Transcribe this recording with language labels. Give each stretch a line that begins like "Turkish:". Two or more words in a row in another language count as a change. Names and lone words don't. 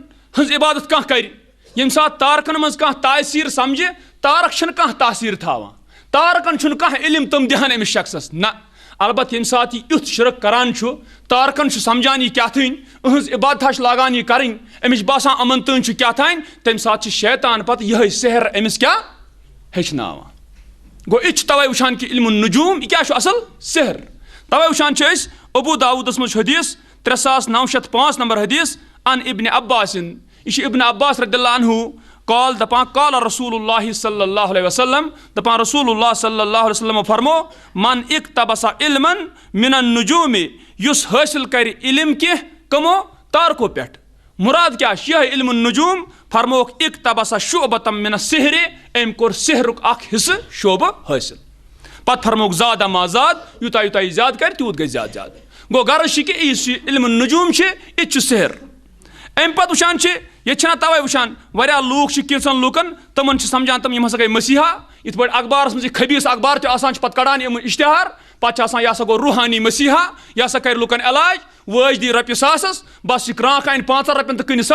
Kashmiri: ہنٛز عبادت کانٛہہ کرِ ییٚمہِ ساتہٕ تارکن منٛز کانٛہہ تاثیٖر سمجھِ تارک چھِنہٕ کانٛہہ تاثیٖر تھاوان تارکن چھُنہٕ کانٛہہ علم تِم دِہن أمِس شخصس نہ البتہ ییٚمہِ ساتہٕ یہِ یُتھ شرک کران چھُ تارکن چھُ سمجھان یہِ کیٛاہ تھٲنۍ أہنٛز عبادتھا چھِ لاگان یہِ کرٕنۍ أمِس چھُ باسان یِمن تٲنۍ چھُ کیٛاہ تھانۍ تمہِ ساتہٕ چھُ شیطان پتہٕ یِہے سحر أمِس کیٛاہ ہیٚچھناوان گوٚو یہِ تہِ چھُ توے وٕچھان کہ
Arabic: علم النجوم
Kashmiri: یہِ کیٛاہ چھُ اصل سحر توے وٕچھان چھِ أسۍ ابو داوٗدس منٛز چھُ حدیث 3905 نمبر حدیث
Arabic: ان ابن عباسن
Kashmiri: یہ چھُ ابن عباس
Arabic: رضی اللہ عنہ قال
Kashmiri: دپان
Arabic: قال رسول اللہ صلی اللہ علیہ وسلم
Kashmiri: دپان
Arabic: رسول اللہ صلی اللہ علیہ وسلم
Kashmiri: فرمو
Arabic: من اقتبس علما من النجوم
Kashmiri: یُس حٲصِل کرِ علم کینٛہہ کمو تارکو پٮ۪ٹھ مراد کیٛاہ چھُ یِہے
Arabic: علم النجوم
Kashmiri: فرموکھ
Arabic: اقتبس شعبة من السحر
Kashmiri: أمۍ کوٚر سحرُک اکھ حصہٕ شعبہٕ حٲصِل پتہٕ فرموکھ زاد
Arabic: ما زاد
Kashmiri: یوٗتاہ یوٗتاہ یہِ زیادٕ کرِ تیوٗت گژھِ زیادٕ زیادٕ گوٚو غرض چھُ کہ یُس یہِ
Arabic: علم النجوم
Kashmiri: چھُ یہِ تہِ چھُ سحر امہِ پتہٕ وٕچھان چھِ ییٚتہِ چھِنہ توے وٕچھان واریاہ لوٗکھ چھِ کینٛژن لوٗکن تِمن چھِ سمجھان تِم یِم ہسا گٔے مسیحا یِتھ پٲٹھۍ اخبارس منٛز یہِ خبیٖث اخبار تہِ آسان چھِ پتہٕ کڑان یِم اشتہار پتہٕ چھِ آسان یہِ ہسا گوٚو روحانی مسیحا یہِ ہسا کرِ لُکن علاج وٲج دی رۄپیہِ ساسس بس یہِ کرٛانٛکھ انہِ 5 رۄپین تہٕ کٕنہِ